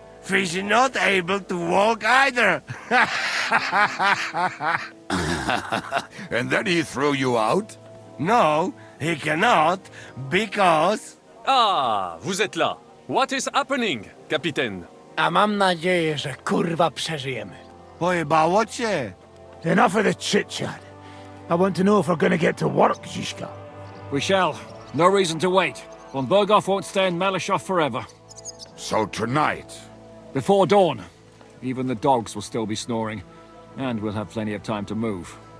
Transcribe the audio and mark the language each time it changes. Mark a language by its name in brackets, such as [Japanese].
[English] Fish is not able to walk either. And then he threw you out? No, he cannot, because... [French] Ah, vous êtes là. [English] What is happening, Capitaine? [Polish] A mam nadzieję, że kurwa przeżyjemy. Pojebało cię. [English] Enough of the chit-chat. I want to know if we're gonna get to work, Zizka. We shall. No reason to wait. Von Berghoff won't stay in Malishov forever. So tonight? Before dawn. Even the dogs will still be snoring. And we'll have plenty of time to move.